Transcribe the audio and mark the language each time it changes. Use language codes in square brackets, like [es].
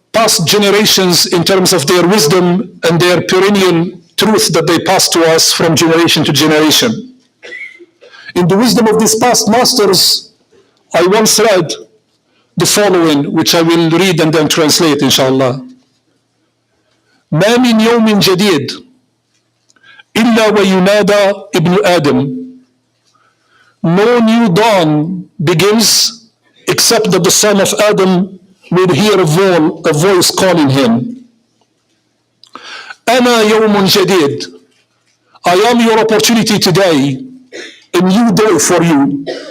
[en] past generations in terms of their wisdom and their perennial truth that they pass to us from generation to generation. In the wisdom of these past masters, I once read the following, which I will read and then translate, inshallah. [ar] ما من يوم جديد إلا وينادى ابن آدم. [en] No new dawn begins except that the son of Adam will hear a voice calling him. [ar] أنا يوم جديد. [en] I am your opportunity today, a new day for you.